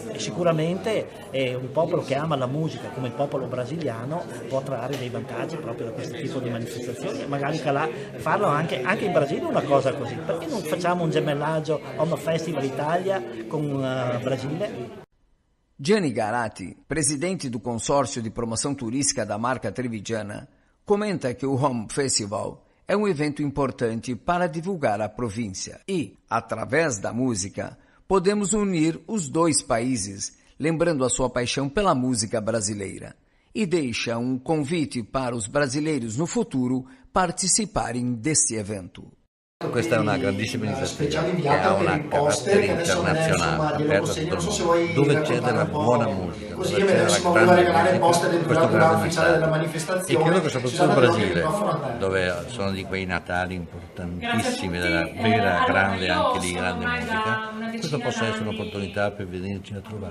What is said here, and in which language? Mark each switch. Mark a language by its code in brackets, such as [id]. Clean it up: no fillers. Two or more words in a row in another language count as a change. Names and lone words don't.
[it] E sicuramente un popolo che ama la musica come il popolo brasiliano può trarre dei vantaggi proprio da questo tipo di manifestazioni e magari farlo anche in Brasile una cosa così. Perché non facciamo un gemellaggio Home Festival Italia con Brasile? [pt] Gianni Garati, presidente do consórcio de promoção turística da marca trevigiana, comenta que o Home Festival é um evento importante para divulgar a província e, através da música, podemos unir os dois países, lembrando a sua paixão pela música brasileira. E deixa um convite para os brasileiros no futuro participarem deste evento. [it] Questa è una grandissima iniziativa che ha una carattere internazionale, aperta a tutto il mondo, dove c'è della buona musica, dove c'è della grande musica, questo grande messaggio. E credo che soprattutto il Brasile, dove sono di quei Natali importantissimi, della vera, grande, anche di grande musica, questo possa essere un'opportunità per venirci a trovare.